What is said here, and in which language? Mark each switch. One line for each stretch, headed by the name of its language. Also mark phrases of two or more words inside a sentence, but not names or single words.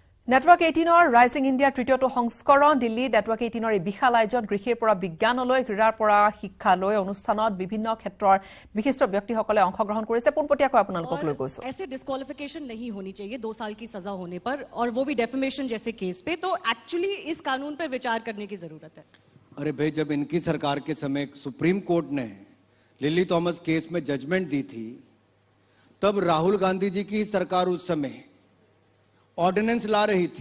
Assamese: নেটৱৰ্ক 18 ৰাইজিং ইণ্ডিয়াৰ তৃতীয়টো সংস্কৰণ দিল্লী নেটৱৰ্ক 18 এই বিশাল আয়োজন কৃষিৰ পৰা বিজ্ঞানলৈ ক্ৰীড়াৰ পৰা শিক্ষালৈ অনুষ্ঠানত বিভিন্ন ক্ষেত্ৰৰ বিশিষ্ট ব্যক্তিসকলে অংশগ্ৰহণ কৰিছে পোনপটীয়াকৈ আপোনালোকক লৈ গৈছো
Hindi: ऐसे डिस्क्वालिफिकेशन नहीं होनी चाहिए 2 साल की सजा होने पर और वो भी डेफेमेशन जैसे केस पे तो एक्चुअली इस कानून पर विचार करने की जरूरत है। अरे भाई जब इनकी सरकार के समय सुप्रीम कोर्ट ने लिली थॉमस केस में जजमेंट दी थी तब राहुल गांधी जी की सरकार उस समय ऑर्डिनेंस ला रही थी।